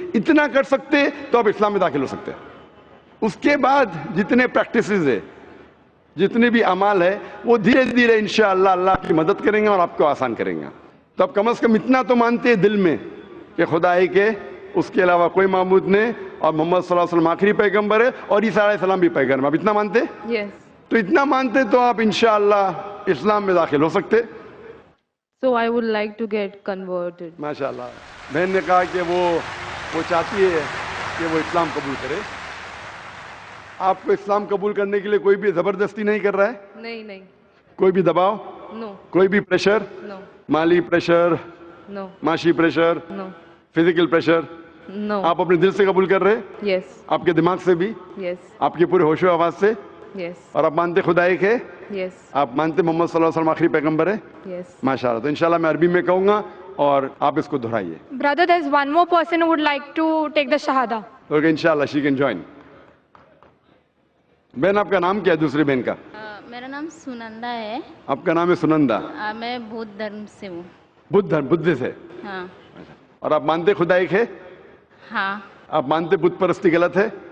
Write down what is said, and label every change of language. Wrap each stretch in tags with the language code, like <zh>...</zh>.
<ur>اتنا کر سکتے تو آپ اسلام میں داخل ہو سکتے ہیں. اس کے بعد جتنے پریکٹسز ہے, جتنے بھی اعمال ہے, وہ دھیرے دھیرے انشاءاللہ اللہ کی مدد کریں گے اور آپ کو آسان کریں گے. تو آپ کم از کم اتنا تو مانتے ہیں دل میں کہ خدا ایک ہے, اس کے علاوہ کوئی معبود نہیں, اور محمد صلی اللہ علیہ وسلم آخری پیغمبر ہے, اور عیسیٰ علیہ السلام بھی پیغمبر. آپ اتنا مانتے؟</ur> <en>Yes.</en> <ur>تو اتنا مانتے تو آپ انشاءاللہ اسلام میں داخل ہو سکتے.</ur> <en>So I would like to get converted.</en> <ur>ماشاءاللہ. بہن نے کہا کہ وہ چاہتی ہے کہ وہ اسلام قبول کرے. آپ کو اسلام قبول کرنے کے لیے کوئی بھی زبردستی نہیں کر رہا ہے؟ نہیں. کوئی بھی دباؤ؟</ur> <en>No.</en> <ur>کوئی بھی پریشر؟</ur> <en>No.</en> <ur>مالی پریشر,</ur> <en>No.</en> <ur>معاشی pressure,</ur> <en>No.</en> <ur>Physical pressure?</ur> <en>No.</en> <ur>آپ اپنے دل سے قبول کر رہے,</ur> <en>Yes.</en> <ur>آپ کے دماغ سے بھی,</ur> <en>Yes.</en> <ur>آپ کے پورے ہوش و آواز سے,</ur> <en>Yes.</en> <ur>اور آپ مانتے خدا ایک ہے,</ur> <en>Yes.</en> <ur>آپ مانتے محمد صلی اللہ علیہ وسلم آخری پیغمبر ہے؟</ur> <en>Yes.</en> <ur>ماشاءاللہ. تو انشاءاللہ میں عربی میں کہوں گا, اور آپ اس کو دہرائیے.</ur> <en>Brother, there's one more person who would like to take the Shahada. Okay انشاءاللہ she can join.</en> <ur>بہن آپ کا نام کیا ہے دوسری بہن کا؟ میرا نام سنندا ہے. آپ کا نام ہے سنندا. میں بدھ دھرم سے ہوں. بدھ سے. ہاں. اور آپ مانتے خدا ایک ہے؟ ہاں. آپ مانتے بت پرستی غلط ہے؟</ur>